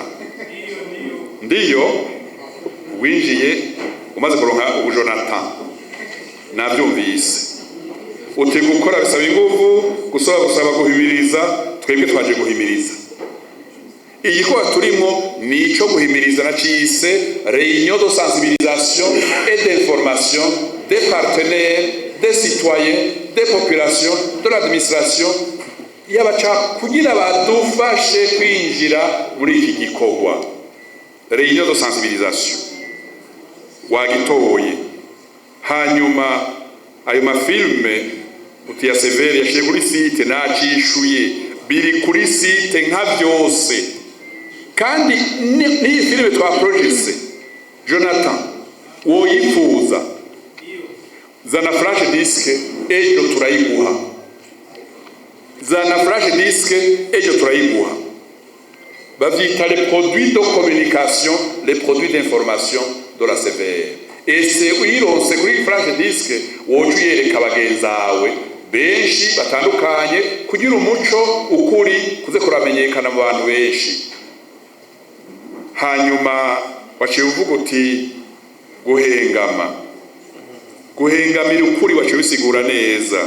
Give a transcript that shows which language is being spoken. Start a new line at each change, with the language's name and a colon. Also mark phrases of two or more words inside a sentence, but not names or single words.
Rundi: Ndiyo winjiye umaze kuronka ubu Jonathan nabyumvise. Uti gukora bisaba ingufu, gusaba guhimiriza, twebwe twaje guhimiriza. Iyi ko turimo nico guhimiriza na cise
French: réunion de sensibilisation et d'information des partenaires, des citoyens, des populations, de l'administration
Rundi: yabaca kugira badufashe kwinjira muri iki gikorwa.
French: Réunion de sensibilisation
Rundi: wagitoye. Hanyuma ayo mafilme utiya Severi yashiye kuri site nacishuye biri kuri site nka byose. Kandi ni filme twa project Jonathan woyifuza zana
English: flash disk
Rundi: ejo turayiguha. Zana
English: flash disk
Rundi: ejo turayiguha.
French: Bavyita les produits de communication, les produits d'information de la CVR. Et c'est
Rundi: uyironse kuri flash disk wocuyereka bagenzawe benshi batandukanye kugira umuco ukuri kuze kuramenyekana mu bantu benshi. Hanyuma waciye uvuga uti guhengamira ukuri waciye usigura neza.